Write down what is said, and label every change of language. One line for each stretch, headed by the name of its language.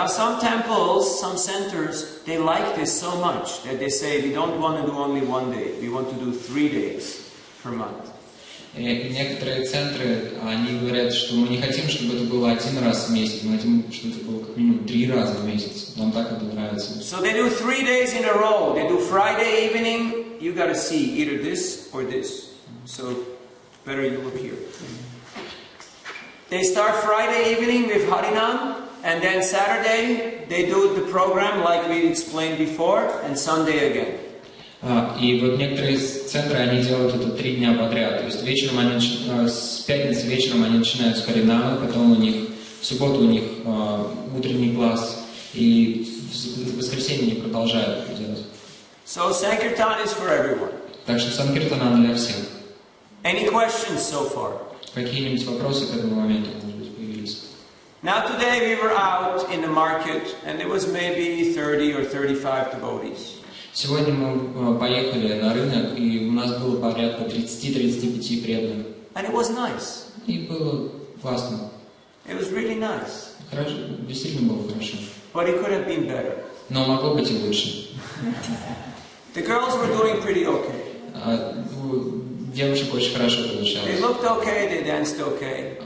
English: Now some temples, some centers, they like this so much that they say we don't want to do only one day, we want to do 3 days per month.
Russian: И некоторые центры, они говорят, что мы не хотим, чтобы это было 1 раз в месяц, мы хотим, чтобы это было как минимум 3 раза в месяц. Нам так это нравится.
English: So they do 3 days in a row. They do Friday evening, you got to see either this or this. So better you look here. They start Friday evening with Harinam, and then Saturday they do the program like we explained before, and Sunday again.
Russian: И вот некоторые центры, они делают это 3 дня подряд. То есть вечером с пятницы вечером они начинают с Харинамы, потом у них в субботу у них утренний класс, и в воскресенье они продолжают это делать.
English: So Sankirtan is for everyone.
Russian: Так что санкиртан для всех.
English: Any questions so far?
Russian: Какие-нибудь вопросы к этому моменту, может быть, появились?
English: Now today we were out in the market, and there was maybe 30 or 35 devotees.
Russian: Сегодня мы поехали на рынок, и у нас было порядка 30-35 преданных.
English: And it was nice.
Russian: И было классно.
English: It was really nice.
Russian: Хорошо, действительно было хорошо.
English: But it could have been better.
Russian: Но могло быть и лучше.
English: The girls were doing pretty okay.
Russian: У девушек очень хорошо
English: They
Russian: получалось.
English: looked okay, they danced okay.